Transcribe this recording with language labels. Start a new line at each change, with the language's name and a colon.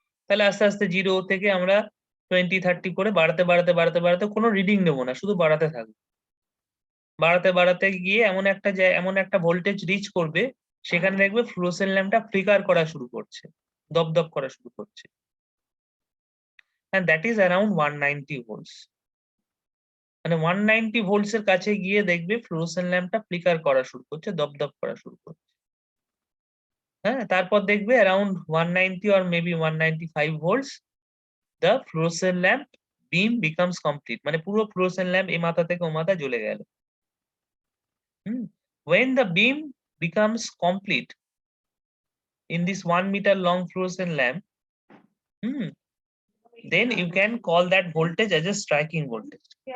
Bangla: তাহলে আস্তে আস্তে 0 থেকে আমরা 20-30 করে বাড়াতে বাড়াতে বাড়াতে বাড়াতে কোনো রিডিং নেবো না, শুধু বাড়াতে থাকবো। বাড়াতে বাড়াতে গিয়ে এমন একটা ভোল্টেজ রিচ করবে, সেখানে দেখবে ফ্লুরোসেন্ট ল্যাম্পটা ফ্লিকার করা শুরু করছে, দপদপ করা শুরু করছে।
English: and that is around 190 volts।
Bangla: মানে 190 ভোল্টস এর কাছে গিয়ে দেখবে ফ্লুরোসেন্ট ল্যাম্পটা ফ্লিকার করা শুরু করছে, দপদপ করা শুরু করছে। হ্যাঁ, তারপর দেখবে around
English: 190 or maybe 195 volts the fluorescent lamp beam becomes complete,
Bangla: মানে পুরো ফ্লুরোসেন্ট ল্যাম্প এই মাথা থেকে ও মাথা জ্বলে গেল।
English: When the beam becomes complete in this 1 meter long fluorescent lamp, then you can call that voltage as a striking voltage।